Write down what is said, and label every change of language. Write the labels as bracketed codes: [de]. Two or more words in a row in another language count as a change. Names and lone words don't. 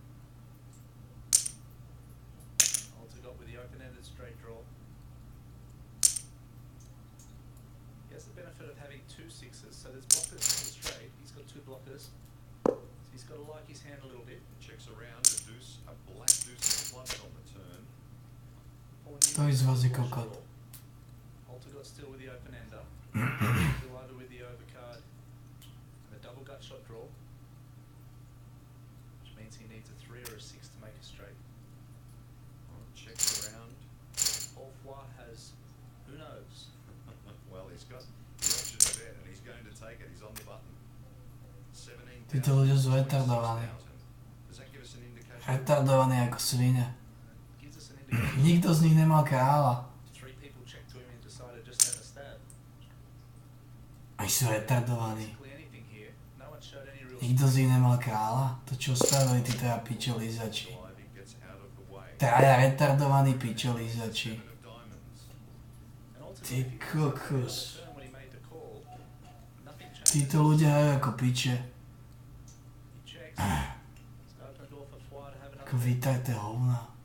[en] Alcott with the open-ended straight draw. He has the benefit of having 2 sixes, so there's blockers in the straight. He's got 2 blockers. So he's got to like his hand a little bit. Checks around a deuce, a black deuce of clubs on the turn. [sk] To je z vás je kokot. [en] Alcott still with the open ender. Still over with the overcard. And the double gut shot draw. Which means he needs a 3 or a 6 to make a straight. Checks around. Paul Fly has, who knows? Well, he's got the option to bet and he's going to take it. He's on the button. 17,000. [sk] Títo ľudia sú retardovaní. [en] Does that give us an indication? [sk] Retardovaní ako svine. Nikto z nich nemal kráľa. [en] 3 people checked to him and decided just to have a stab. [sk] Oni sú retardovaní. [en] Basically anything here. No one showed any real. [sk] Nikto z nich nemal kráľa. To čo spravili tí traja pičolízači. Traja retardovaní pičolízači. Ty kokos. Títo ľudia hrajú ako piče. Ako vytajté hovna.